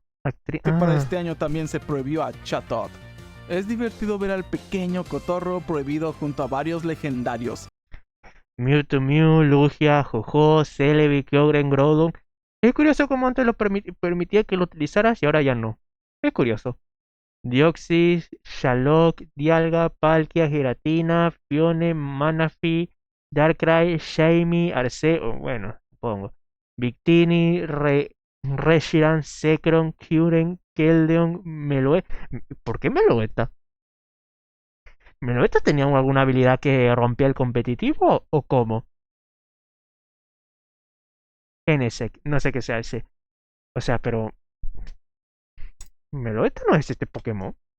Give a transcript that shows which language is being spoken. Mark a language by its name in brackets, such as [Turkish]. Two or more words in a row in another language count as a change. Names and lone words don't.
[Spanish] que para este año también se prohibió a Chatot. Es divertido ver al pequeño cotorro prohibido junto a varios legendarios. Mewtwo, Mew, Lugia, Jojo, Celebi, Kyogre, Groudon. Es curioso cómo antes lo permitía que lo utilizaras y ahora ya no. Es curioso. Deoxys, Shalok, Dialga, Palkia, Giratina, Fione, Manaphy, Darkrai, Shaymi, Arceo, bueno, supongo. Victini, Reshiram, Zekrom, Kyurem, Keldeo, Meloetta. ¿Por qué Meloetta? ¿Meloetta tenía alguna habilidad que rompía el competitivo o cómo? Genesec, no sé qué sea ese. O sea, pero Meloetta no es este Pokémon.